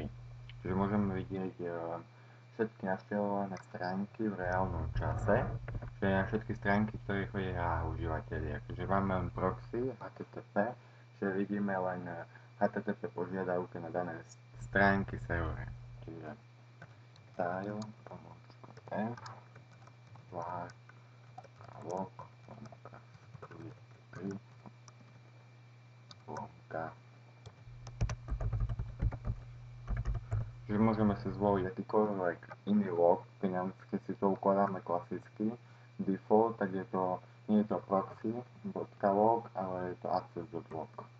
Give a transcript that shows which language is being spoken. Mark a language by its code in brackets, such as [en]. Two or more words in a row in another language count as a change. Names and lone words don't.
[sk] Čiže môžeme vidieť všetky navštevované stránky v reálnom čase, čiže na všetky stránky, ktoré chodia užívateľia. Čiže máme len proxy HTTP, čiže vidíme len HTTP požiadavky na dané stránky servere. Čiže style, f, var, log, squid3, logka. Čiže môžeme si zvoliť akýkoľvek iný log, keď si to ukladáme klasicky. Default, tak je to, nie je to proxy.log, ale je to access.log.